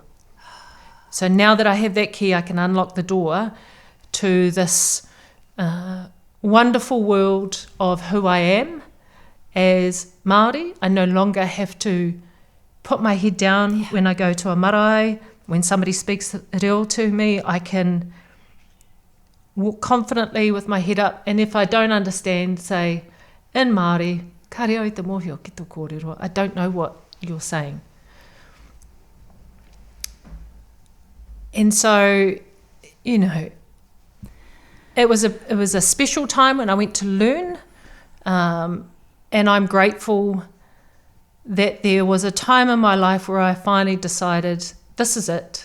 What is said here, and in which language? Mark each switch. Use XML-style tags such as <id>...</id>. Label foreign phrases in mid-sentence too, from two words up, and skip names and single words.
<en>So now that I have that key, I can unlock the door to this wonderful world of who I am as Māori. I no longer have to put my head down when I go to a marae. When somebody speaks reo to me, I can walk confidently with my head up, and if I don't understand, say in Māori,</en> <mi>ka reo i te mōhio ki tō kōrero,</mi> <en>I don't know what you're saying. And so, it was a special time when I went to learn, and I'm grateful that there was a time in my life where I finally decided, this is it.</en>